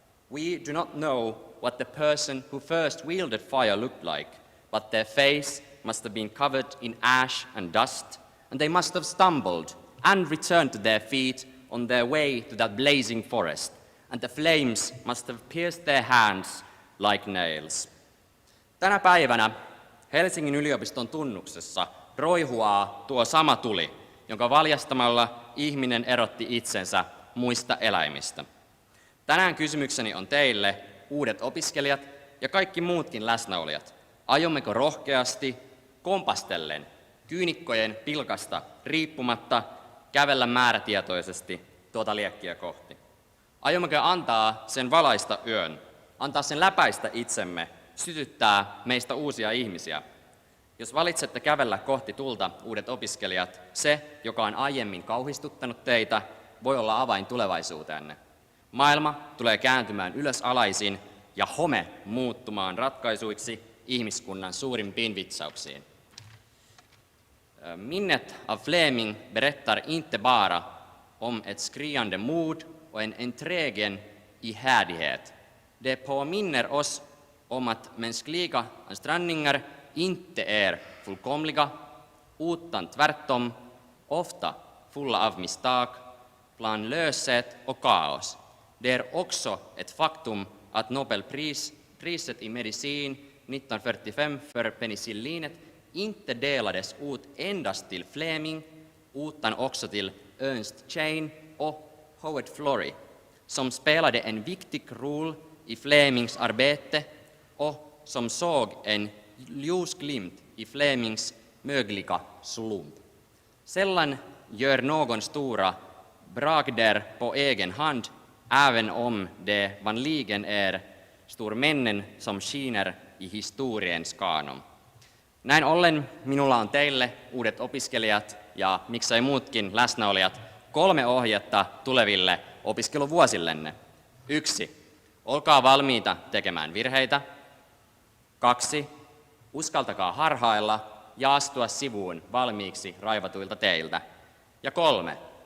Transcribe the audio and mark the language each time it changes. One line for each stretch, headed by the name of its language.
English: We do not know what the person who first wielded fire looked like, but their face must have been covered in ash and dust, and they must have stumbled and returned to their feet on their way to that blazing forest, and the flames must have pierced their hands like nails.
Finnish: Tänä päivänä Helsingin yliopiston tunnuksessa roihuaa tuo sama tuli, jonka valjastamalla ihminen erotti itsensä muista eläimistä. Tänään kysymykseni on teille, uudet opiskelijat ja kaikki muutkin läsnäolijat. Aiommeko rohkeasti, kompastellen, kyynikkojen pilkasta riippumatta, kävellä määrätietoisesti tuota liekkiä kohti? Aiommeko antaa sen valaista yön, antaa sen läpäistä itsemme, sytyttää meistä uusia ihmisiä? Jos valitsette kävellä kohti tulta, uudet opiskelijat, se, joka on aiemmin kauhistuttanut teitä, voi olla avain tulevaisuuteenne. Maailma tulee kääntymään ylösalaisin ja home muuttumaan ratkaisuiksi ihmiskunnan suurimpiin vitsauksiin.
Swedish: Minnet av Fleming berättar inte bara om ett skriande mod och en enträgen ihärdighet. Det påminner oss om att mänskliga ansträngningar inte är fullkomliga, utan tvärtom ofta fulla av misstag, planlöshet och kaos. Det är också ett faktum att Nobelpriset i medicin 1945 för penicillinet inte delades ut endast till Fleming, utan också till Ernst Chain och Howard Florey, som spelade en viktig roll i Flemings arbete och som såg en ljusglimt i Flemings möjliga slump. Sällan gör någon stora bragder på egen hand, även om det vanligen är stormännen som skiner i historiens kanon.
Finnish: Näin ollen minulla on teille, uudet opiskelijat ja miksei muutkin läsnäolijat, 3 ohjetta tuleville opiskeluvuosillenne. 1. Olkaa valmiita tekemään virheitä. 2. Uskaltakaa harhailla ja astua sivuun valmiiksi raivatuilta teiltä. Ja 3.